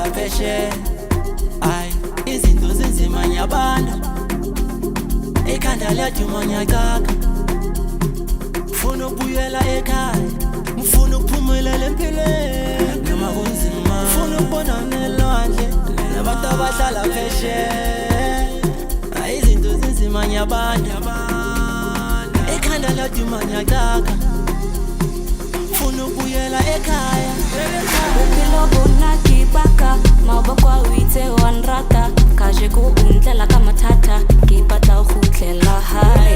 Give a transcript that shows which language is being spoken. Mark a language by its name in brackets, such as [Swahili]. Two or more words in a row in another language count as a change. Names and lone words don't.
[Zulu] phesheya ayi izinto zinzima nyabana ekhanda liyaduma ngiyacaka ufuna ukubuyela ekhaya ufuna ukuphumelela empilweni noma kunzima ufuna ukubona nelwandle nabantu abahlala phesheya ayi izinto zinzima nyabana ekhanda liyaduma ngiyacaka ufuna ukubuyela ekhaya [Tswana] Bophelo bona ke baka mabokwa o itse wa nrata kajeko o ntlela ka mathata ke batla go khutlela hae